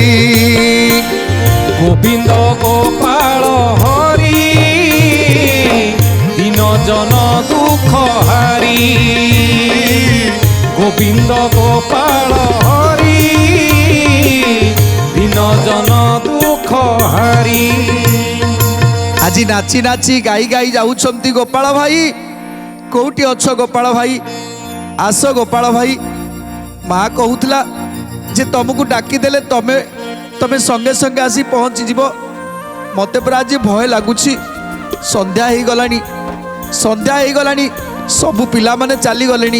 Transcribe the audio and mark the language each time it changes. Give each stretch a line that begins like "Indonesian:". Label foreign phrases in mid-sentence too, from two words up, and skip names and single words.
Odia: ଗୋବିନ୍ଦ ଗୋପାଳ ହରି ଦିନ ଜନ ଦୁଃଖ ହାରି। ଗୋବିନ୍ଦ ଗୋପାଳ ହରି ଦିନ ଜନ ଦୁଃଖ ହାରି। ଆଜି ନାଚି ନାଚି ଗାଇ ଗାଇ ଯାଉଛନ୍ତି ଗୋପାଳ ଭାଇ। କୋଉଠି ଅଛ ଗୋପାଳ ଭାଇ? ଆସ ଗୋପାଳ ଭାଇ। ମା କହୁଥିଲା ଯେ ତମକୁ ଡାକିଦେଲେ ତମେ ତମେ ସଙ୍ଗେ ସଙ୍ଗେ ଆସି ପହଞ୍ଚିଯିବ। ମୋତେ ପୁରା ଆଜି ଭୟ ଲାଗୁଛି। ସନ୍ଧ୍ୟା ହେଇଗଲାଣି, ସନ୍ଧ୍ୟା ହେଇଗଲାଣି, ସବୁ ପିଲାମାନେ ଚାଲିଗଲେଣି।